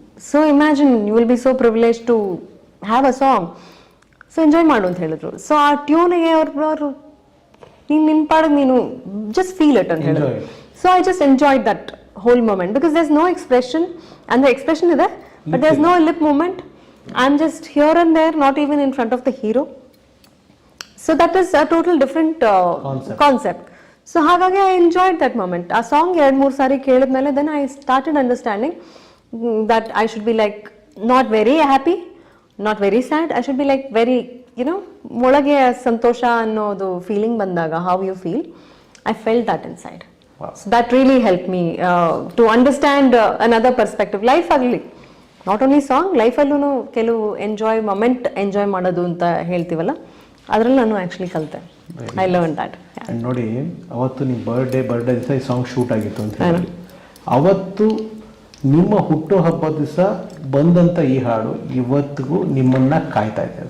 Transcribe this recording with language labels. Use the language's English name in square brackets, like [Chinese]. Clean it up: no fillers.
[English] So imagine you will be so privilege to have a song. [Kannada] So enjoy ಮಾಡು ಅಂತ ಹೇಳಿದ್ರು. So ಆ ಟ್ಯೂನಿಗೆ ಅವರು ನಿನ್ನ ಪಾಡಿಗೆ ನೀನು [English] just feel it [Kannada] ಅಂತ ಹೇಳಿದ್ರು. [English] So I just enjoyed that whole moment because there is no expression. [Kannada] ಅಂದರೆ ಎಕ್ಸ್ಪ್ರೆಷನ್ ಇದೆ, [English] But there is no lip movement. I am just here and there, not even in front of the hero. So that is a total different concept. So ಹಾಗಾಗಿ I enjoyed that moment. [Kannada] ಆ song 2-3 sorry ಕೇಳಿದ್ಮೇಲೆ [English] then I started understanding that I should be like not very happy, not very sad. I should be like very, [Kannada] ಒಳಗೆ ಸಂತೋಷ ಅನ್ನೋದು feeling ಬಂದಾಗ, [English] how you feel, I felt that inside. Wow. So that really helped me to understand another perspective. Life ಆಗಲಿ, not only song, [Kannada] ಲೈಫಲ್ಲೂ ಕೆಲವು moment enjoy ಮಾಡೋದು ಅಂತ ಹೇಳ್ತೀವಲ್ಲ, ಅದ್ರಲ್ಲಿ ನಾನು ಆ್ಯಕ್ಚುಲಿ ಕಲಿತೆ. [English] I learn that. [Kannada] ಆ್ಯಂಡ್ ನೋಡಿ, ಅವತ್ತು ನಿಮ್ಮ ಬರ್ಡೇ ದಿವಸ ಈ ಸಾಂಗ್ ಶೂಟ್ ಆಗಿತ್ತು ಅಂತ ಹೇಳಿ, ಅವತ್ತು ನಿಮ್ಮ ಹುಟ್ಟು ಹಬ್ಬದ ದಿವಸ ಬಂದಂಥ ಈ ಹಾಡು ಇವತ್ತಿಗೂ ನಿಮ್ಮನ್ನ ಕಾಯ್ತಾ ಇದೆ.